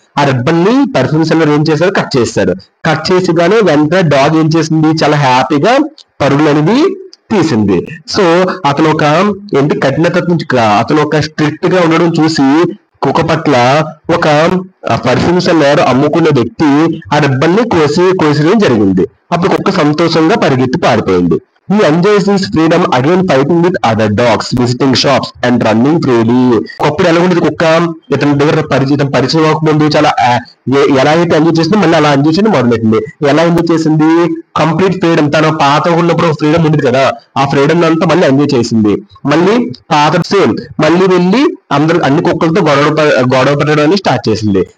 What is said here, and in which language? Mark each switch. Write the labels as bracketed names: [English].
[Telugu] ఆ రిబ్బన్ ని perfume seller ఏం చేశాడు, కట్ చేశాడు. కట్ చేసి కానీ వెంటనే డాగ్ ఏం చేసింది, చాలా హ్యాపీగా పరుగులు అనేది తీసింది. సో అతను ఒక కఠినత నుంచి అతను ఒక స్ట్రిక్ట్ గా ఉండడం చూసి కుక్క పట్ల ఒక పర్ఫ్యూమ్ సెల్లర్ అమ్ముకునే వ్యక్తి ఆ రిబ్బన్ ని కోసేయడం జరిగింది. అప్పుడు కుక్క సంతోషంగా పరిగెత్తి పారిపోయింది. [English] He enjoys his freedom again, fighting with other dogs, visiting shops and running freely. [Telugu] ఒకప్పుడు ఎలా ఉండేది కుక్క, ఇతని దగ్గర పరిచయం అవ్వకముందు చాలా ఎలా అయితే ఎంజాయ్ చేసిందో మళ్ళీ అలా ఎంజాయ్ చేయడం మొదలెట్టింది. ఎలా ఎంజాయ్ చేసింది, కంప్లీట్ ఫ్రీడమ్. తన పాత ఉన్నప్పుడు ఫ్రీడమ్ ఉండేది కదా, ఆ ఫ్రీడమ్ అంతా మళ్ళీ ఎంజాయ్ చేసింది. మళ్ళీ పాత సేమ్ మళ్ళీ వెళ్ళి అన్ని కుక్కలతో గొడవ పెట్టడానికి స్టార్ట్ చేసింది.